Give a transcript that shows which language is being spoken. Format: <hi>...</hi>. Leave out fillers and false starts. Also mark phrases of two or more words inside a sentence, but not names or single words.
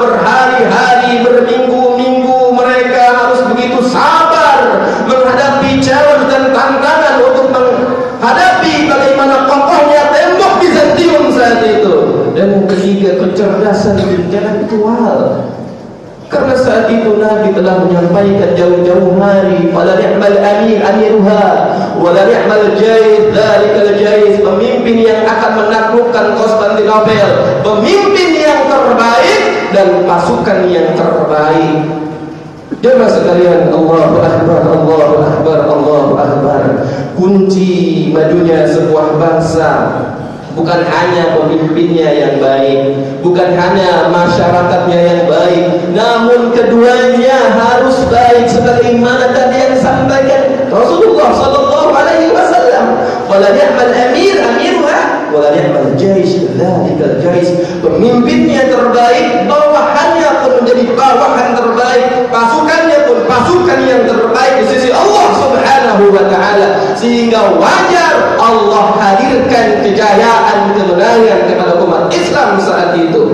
<id>Berhari-hari, berminggu-minggu mereka harus begitu sabar menghadapi challenge dan tantangan untuk menghadapi bagaimana kokohnya tembok Bizantium saat itu. Dan yang ketiga, kecerdasan intelektual. Karena saat itu Nabi telah menyampaikan jauh-jauh hari,</id> <ar>فلنعم الأمير أميرها ولنعم الجيش ذلك الجيش,</ar> <id>pemimpin yang akan menaklukkan Konstantinopel, pemimpin yang terbaik dan pasukan yang terbaik. Jemaah sekalian,</id> <ar>الله أكبر الله أكبر الله أكبر.</ar> <id>Kunci majunya sebuah bangsa bukan hanya pemimpinnya yang baik, bukan hanya masyarakatnya yang baik, namun keduanya harus baik sebagaimana tadi yang disampaikan Rasulullah</id> <ar>صلى الله عليه وسلم. ولنعم الأمير أميرها ولنعم الجيش ذلك الجيش.</ar> <id>Pemimpinnya terbaik, bawahannya pun menjadi bawahan terbaik, pasukannya pun pasukan yang terbaik di sisi Allah</id> <ar>سبحانه وتعالى,</ar> <id>sehingga wajar Allah hadirkan kejayaan kemenangan kepada umat Islam saat itu.</id>